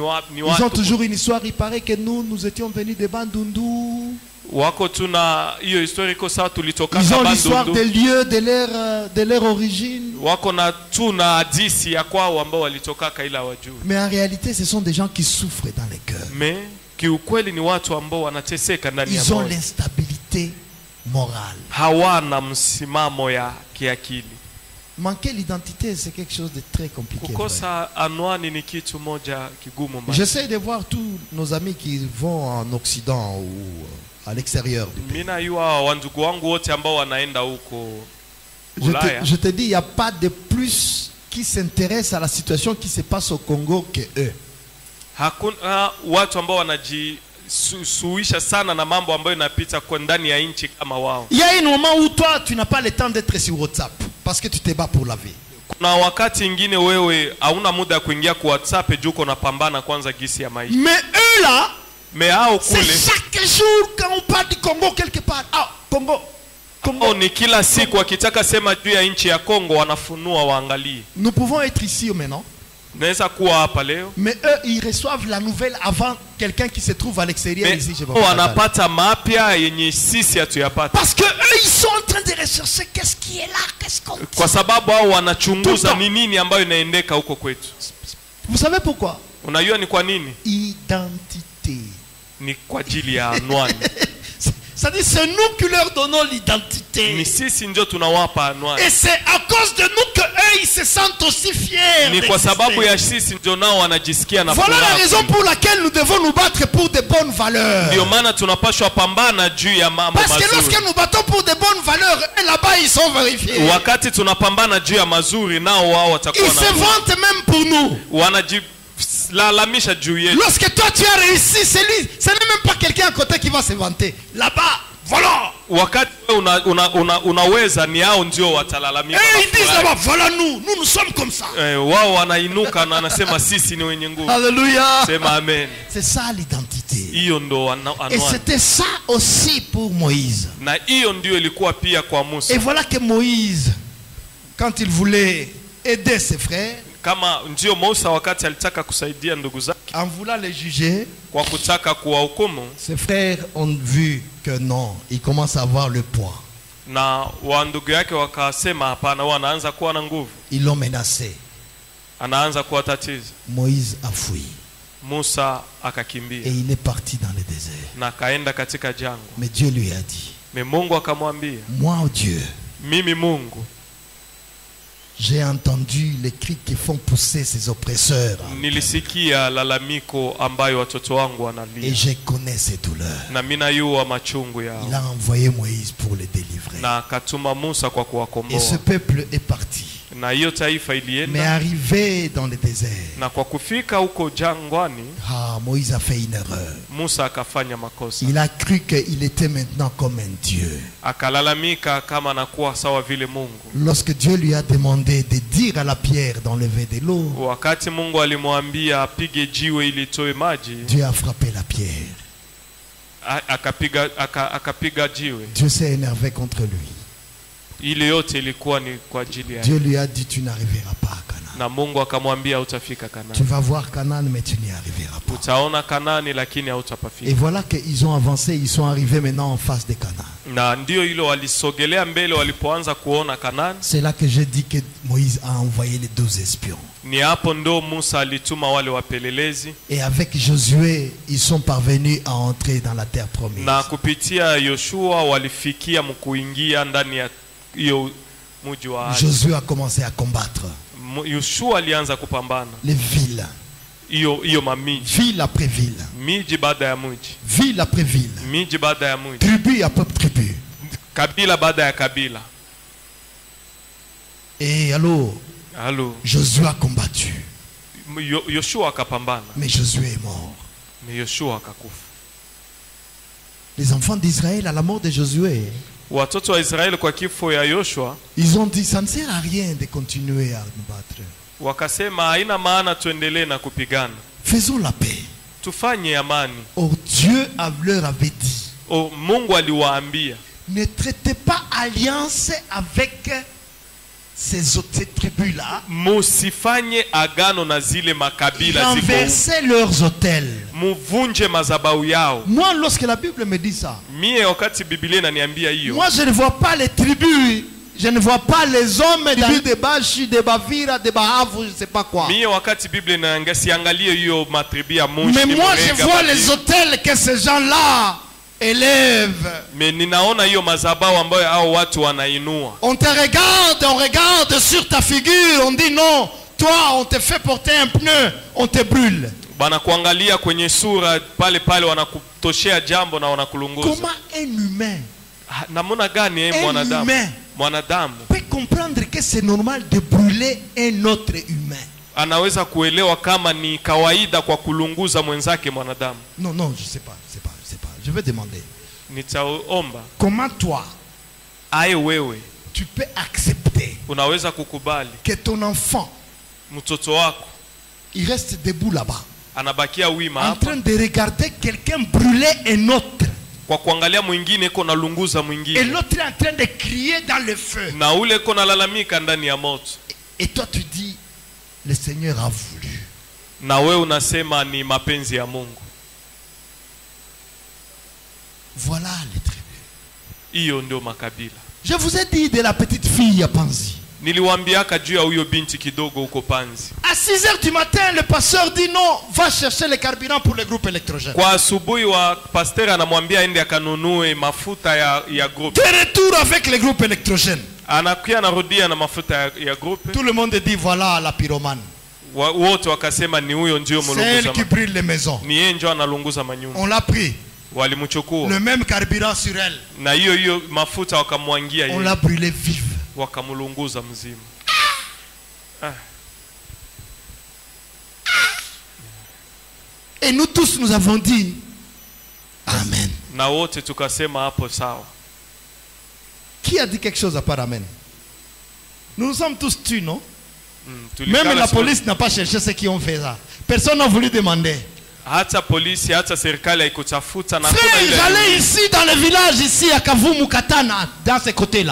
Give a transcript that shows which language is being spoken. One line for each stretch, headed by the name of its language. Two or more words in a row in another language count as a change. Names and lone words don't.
French: Ils ont watu. toujours une histoire. Il paraît que nous étions venus de Bandundu.
Swahili: Wako tuna hiyo historiko sawa tulitoka
French: Ils ont l'histoire Bandundu. des lieux de leur origine.
Swahili: Wako na tuna hadisi ya kwao ambao walitokaka ila wajui.
French: Mais en réalité, ce sont des gens qui souffrent dans les cœurs.
Swahili: Me kiukweli ni watu ambao wanateseka ndani ya
French: Ils ont moyo. l'instabilité morale.
Swahili: Hawana msimamo ya kiakili.
French: Manquer l'identité, c'est quelque chose de très compliqué. Frère.
Swahili: Kukosa anwani ni kitu moja kigumu.
French: J'essaie de voir tous nos amis qui vont en Occident ou à l'extérieur.
Swahili: Mina yua wandugu wangu wote ambao wanaenda huko
French: Je Ulaya. te dis, il n'y a pas de plus qui s'intéresse à la situation qui se passe au Congo que eux.
Swahili: Hakuna watu ambao wanajisuisha sana na mambo ambayo inapita kwa ndani ya nchi kama wao.
French: Il y a un moment où toi, tu n'as pas le temps d'être sur WhatsApp parce que tu te bats pour la vie.
Swahili: Kuna wakati ingine wewe hauna muda ya kuingia kwa WhatsApp juu uko unapambana kwanza gisi ya maisha.
French: Mais eux là,
Swahili: Me hao
French: c'est kule chaque jour quand on parle du Congo quelque part. Ah, Congo.
Swahili: Congo ni kila siku wakitaka sema juu ya nchi ya Kongo wanafunua waangalie.
French: Nous pouvons être ici maintenant.
Swahili: Naweza kuwa hapa leo.
French: Mais eux, ils reçoivent la nouvelle avant quelqu'un qui se trouve à l'extérieur ici.
Swahili: Wanapata mapya yenye sisi hatuyapata.
French: Parce que eux, ils sont en train de rechercher qu'est-ce qui est là, qu'est-ce qu'on dit.
Swahili: Kwa sababu hao wanachunguza ni nini ambayo inaendeka huko kwetu.
French: Vous savez pourquoi?
Swahili: Unajua ni kwa nini?
French: Identité.
Swahili: Ni kwa ajili ya anwani.
French: C'est-à-dire c'est nous qui leur donnons l'identité.
Swahili: Ni sisi ndio tunawapa anwani.
French: Et c'est à cause de nous que eux ils se sentent aussi fiers.
Swahili: Ni kwa sababu ya sisi ndio nao wanajisikia na furaha.
French: Voilà la raison pour laquelle nous devons nous battre pour de bonnes valeurs.
Swahili: Ndio maana tunapaswa pambana juu ya mambo mazuri.
French: Parce que lorsque nous battons pour de bonnes valeurs, et là-bas ils sont vérifiés.
Swahili: Wakati tunapambana juu ya mazuri nao wao watakuwa na.
French: Ils se vantent même pour nous. Lorsque toi tu as réussi, ce n'est même pas quelqu'un à côté qui va se vanter. Là-bas, voilà.
Swahili: Wakati unaweza ni hao ndio watalalamika.
French: Ils disent là-bas, voilà nous sommes comme ça.
Swahili: Wao wanainuka na anasema sisi ni wenye nguvu.
French: Alléluia.
Swahili: Sema amen.
French: C'est ça l'identité.
Swahili: Hiyo ndo anwani.
French: Et c'était ça aussi pour Moïse.
Swahili: Na hiyo ndio ilikuwa pia kwa Musa.
French: Et voilà que Moïse, quand il voulait aider ses frères,
Swahili: kama ndio Musa wakati alitaka kusaidia ndugu zake,
French: en voulant les juger,
Swahili: kwa kutaka kuwahukumu,
French: ses frères ont vu que non, il commence à avoir le poids.
Swahili: Na wa ndugu yake wakasema hapana, wanaanza kuwa na nguvu.
French: Ils l'ont menacé.
Swahili: Anaanza kuwatatiza.
French: Moïse a fui.
Swahili: Musa akakimbia.
French: Et il est parti dans le désert.
Swahili: Na kaenda katika jangwa.
French: Mais Dieu lui a dit.
Swahili: Mais Mungu akamwambia,
French: moi Dieu,
Swahili: mimi Mungu,
French: j'ai entendu les cris qui font pousser ces oppresseurs.
Swahili: Nilisikia lalamiko ambayo watoto wangu wanalia.
French: Et je connais ces douleurs.
Swahili: Na mimi najua machungu yao.
French: Il a envoyé Moïse pour les délivrer.
Swahili: Na akatuma Musa kwa kuwakomboa.
French: Et ce peuple est parti.
Swahili: Na hiyo taifa ilienda.
French: Mais arrivé dans le désert,
Swahili: na kwa kufika huko jangwani,
French: Moïse a fait une erreur.
Swahili: Musa akafanya makosa.
French: Il a cru qu'il était maintenant comme un Dieu.
Swahili: Akalalamika kama anakuwa sawa vile Mungu.
French: Lorsque Dieu lui a demandé de dire à la pierre d'enlever de l'eau,
Swahili: wakati Mungu alimwambia apige jiwe ili toe maji,
French: Dieu a frappé la pierre.
Swahili: Akapiga jiwe.
French: Dieu s'est énervé contre lui.
Swahili: Ile yote ilikuwa ni kwa ajili yake.
French: Dieu lui a dit tu n'arriveras pas à Canaan.
Swahili: Na Mungu akamwambia utafika Kanani.
French: Tu vas voir Canaan mais tu n'y arriveras pas.
Swahili: Utaona Kanani lakini hautapafika.
French: Et voilà qu'ils ont avancé, ils sont arrivés maintenant en face de Canaan.
Swahili: Na ndio hilo walisogelea mbele walipoanza kuona Kanani.
French: C'est là que j'ai dit que Moïse a envoyé les 12 espions.
Swahili: Ni hapo ndo Musa alituma wale wapelelezi.
French: Et avec Josué, ils sont parvenus à entrer dans la terre promise.
Swahili: Na kupitia Yoshua walifikia mkuingia ndani ya hiyo mji wa ahadi.
French: Josué a commencé à combattre.
Swahili: Yoshua alianza kupambana.
French: Les villes.
Swahili: Hiyo mamiji.
French: Ville après ville.
Swahili: Miji baada ya mji.
French: Ville après ville.
Swahili: Miji baada ya mji.
French: Tribu après tribu.
Swahili: Kabila baada ya kabila.
French: Et alors, Josué a combattu.
Swahili: Yoshua akapambana.
French: Mais Josué est mort.
Swahili: Mais Yoshua akakufa.
French: Les enfants d'Israël à la mort de Josué,
Swahili: watoto wa Israeli kwa kifo ya Yoshua,
French: ils ont dit ça ne sert à rien de continuer à nous battre.
Swahili: Wakasema haina maana tuendelee na kupigana.
French: Faisons la paix.
Swahili: Tufanye amani.
French: Or Dieu leur avait dit.
Swahili: Mungu aliwaambia,
French: ne traitez pas alliance avec ces autres tribus-là.
Swahili: Musifanye agano na zile makabila ziko.
French: Renversez leurs autels.
Swahili: Muvunje mazabau yao.
French: Moi, lorsque la Bible me dit ça,
Swahili: mie wakati Biblia inaniambia hiyo,
French: moi je ne vois pas les tribus, je ne vois pas les hommes de Bashi, de Bavira, de Bahavu, je ne sais pas quoi.
Swahili: Mie wakati Biblia inasiangalia hiyo matribu ya Mushi.
French: Mais moi je vois les autels que ces gens-là élève.
Swahili: Mais ninaona hiyo mazabau ambayo hao watu wanainua.
French: On te regarde, on regarde sur ta figure, on dit non, toi on te fait porter un pneu, on te brûle.
Swahili: Bana kuangalia kwenye sura pale pale wanakutoshea jambo na wanakulunguza.
French: Comment un humain,
Swahili: namuna gani mwanadamu
French: peut comprendre que c'est normal de brûler un autre humain?
Swahili: Anaweza kuelewa kama ni kawaida kwa kulunguza mwenzake mwanadamu?
French: Non, je sais pas. Je vais demander.
Swahili: Nitaomba.
French: Comment toi,
Swahili: wewe,
French: tu peux accepter
Swahili: unaweza kukubali
French: que ton enfant,
Swahili: mtoto wako,
French: il reste debout là-bas,
Swahili: anabakia wima
French: en train de regarder quelqu'un brûler un autre,
Swahili: kwa kuangalia mwingine iko nalunguza mwingine,
French: et l'autre est en train de crier dans le feu,
Swahili: na ule iko nalalamika ndani ya moto,
French: et toi tu dis le Seigneur a voulu.
Swahili: na wewe unasema ni mapenzi ya Mungu.
French: Voilà les tribus.
Swahili: Hiyo ndio makabila.
French: Je vous ai dit de la petite fille à Panzi.
Swahili: Niliwaambiaka juu ya huyo binti kidogo huko Panzi.
French: À 6 heures du matin, le pasteur dit non, va chercher le carburant pour le groupe électrogène.
Swahili: Kwa asubuhi wa pasteur anamwambia ende akanunue mafuta ya groupe.
French: De retour avec le groupe électrogène.
Swahili: Anakuja narudia na mafuta ya groupe.
French: Tout le monde dit voilà la pyromane.
Swahili: Wote wakasema ni huyo ndio
French: C'est elle qui brûle les maisons.
Swahili: Ni yeye ndio analunguza manyumba.
French: On l'a pris.
Swahili: Walimchukua.
French: Le même carburant sur elle.
Swahili: Na hiyo mafuta wakamwangia yeye.
French: On l'a brûlé vive.
Swahili: Wakamlunguza mzima.
French: Et nous tous nous avons dit amen.
Swahili: Na wote tukasema hapo sawa.
French: Qui a dit quelque chose à part amen? Nous nous sommes tous tués, non? Même la police n'a pas cherché ceux qui ont fait ça. Personne n'a voulu demander.
Swahili: Hata polisi, hata serikali haikutafuta na
French: frère, j'allais ici dans le village ici à Kavumu Katana, dans ce côté-là.